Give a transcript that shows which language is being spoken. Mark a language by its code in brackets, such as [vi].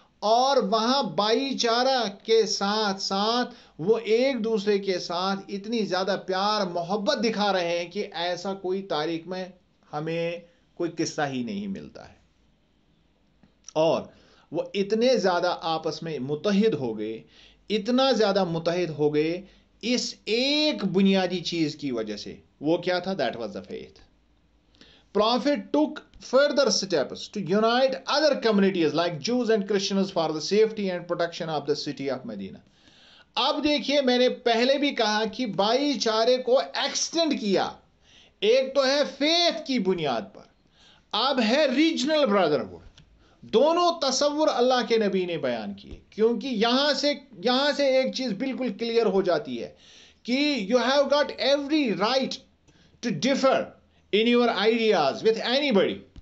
[ur] اور وہاں بھائی چارہ کے ساتھ ساتھ وہ ایک دوسرے کے ساتھ اتنی زیادہ پیار محبت دکھا رہے ہیں کہ ایسا کوئی تاریخ میں ہمیں کوئی قصہ ہی نہیں ملتا ہے. اور وہ اتنے زیادہ آپس میں متحد ہو گئے، اتنا زیادہ متحد ہو گئے اس ایک بنیادی چیز کی وجہ سے. وہ کیا تھا؟ [en] That was the faith. Prophet took further steps to unite other communities like Jews and Christians for the safety and protection of the city of Medina. [ur] اب دیکھیے، میں نے پہلے بھی کہا کہ بھائی چارے کو ایکسٹینڈ کیا. ایک تو ہے فیتھ کی بنیاد پر، اب ہے ریجنل بردرہڈ. دونوں تصور اللہ کے نبی نے بیان کیے، کیونکہ یہاں سے ایک چیز بالکل کلیئر ہو جاتی ہے کہ [en] You have got every right to differ in your ideas with anybody.